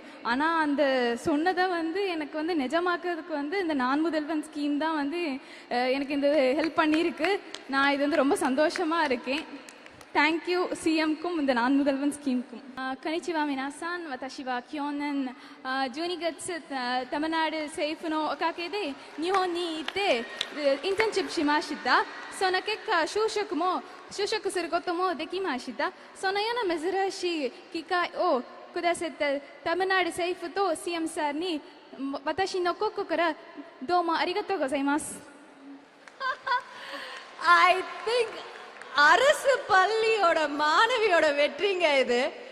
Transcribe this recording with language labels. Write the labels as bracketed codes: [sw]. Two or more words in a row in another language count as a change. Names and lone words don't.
[ta] ஆனால் அந்த சொன்னதை வந்து எனக்கு வந்து நிஜமாக்குறதுக்கு வந்து இந்த நான் முதல்வன் ஸ்கீம் தான் வந்து எனக்கு இந்த ஹெல்ப் பண்ணியிருக்கு. நான் இது வந்து ரொம்ப சந்தோஷமாக இருக்கேன். [en] thank you [ta] சிஎம்க்கும் இந்த நான் முதல்வன் ஸ்கீம்க்கும். [ja] こんにちは皆さん、私は去年 12月தமிழ்நாடு 政府のおかげで日本に行ってインターンシップしました。その結果就職することもできました。そのような珍しい機会をくださったタミナル政府と CM さんに私の心からどうもありがとうございます。 [en] I think [ta] அரசு பள்ளியோட மாணவியோட வெற்றிங்க இது.